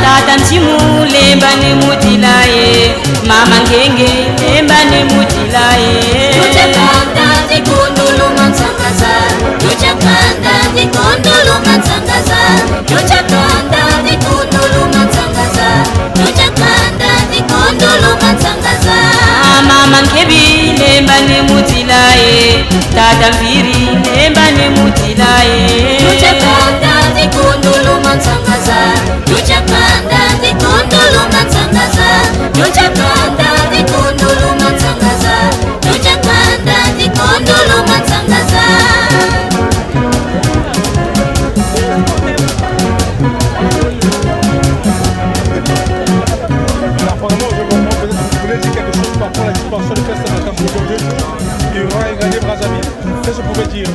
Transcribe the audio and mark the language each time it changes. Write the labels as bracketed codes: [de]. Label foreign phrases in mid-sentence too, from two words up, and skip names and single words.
[kg] tata ntimu lemba ne mutilaye mama ngenge lemba ne mutilaye Tuchakanda tikundulu mansangaza Tuchakanda tikundulu mansangaza Tuchakanda tikundulu mansangaza Tuchakanda tikundulu mansangaza mama nkebi lemba ne mutilaye tata mviri lemba ne mutilaye Tuchakanda tikundulu mansangaza Tuchakanda tikundulu mansangaza Tuchakanda tikundulu mansangaza Tuchakanda tikundulu mansangaza [fr] Apparemment, je voulais dire quelque chose par rapport à la dimension de Festa Makambo aujourd'hui. Il aura gagné Brazzaville. Qu'est-ce que je pouvais dire?